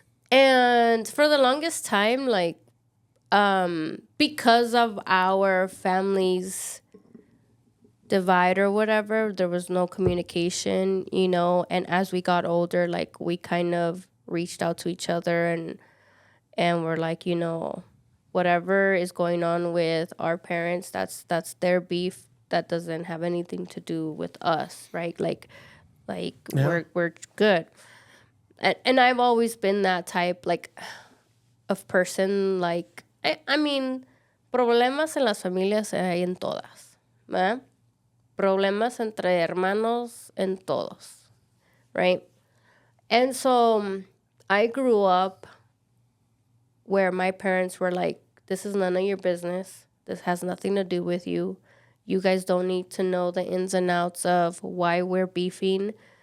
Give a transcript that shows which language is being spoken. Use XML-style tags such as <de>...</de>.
<en>And for the longest time, like, because of our family's divide or whatever, there was no communication, and as we got older, like, we kind of reached out to each other and we're like, whatever is going on with our parents, that's their beef. That doesn't have anything to do with us, right? Like Yeah. we're good. And I've always been that type, like, of person. Like, I mean,</en> <es>problemas en las familias hay en todas, ¿verdad? Problemas entre hermanos en todos,</es> <en>right? And so I grew up where my parents were like, this is none of your business. This has nothing to do with you. You guys don't need to know the ins and outs of why we're beefing.</en>